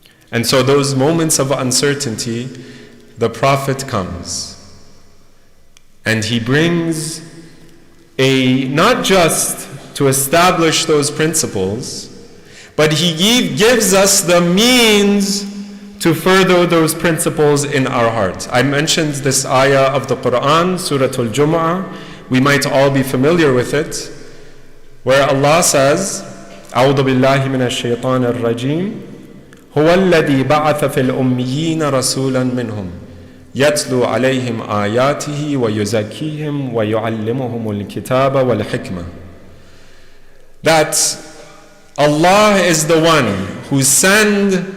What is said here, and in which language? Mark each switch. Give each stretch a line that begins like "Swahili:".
English: And so those moments of uncertainty, the Prophet comes and he brings not just to establish those principles, but he gives us the means to further those principles in our hearts. I mentioned this ayah of the Quran, Surah Al-Jumu'ah. We might all be familiar with it, where Allah says,
Arabic: أعوذ بالله من الشيطان الرجيم هو الذي بعث في الأميين رسولا منهم يتلو عليهم آياته ويزكيهم ويعلمهم الكتاب والحكمة.
English: That Allah is the one who sent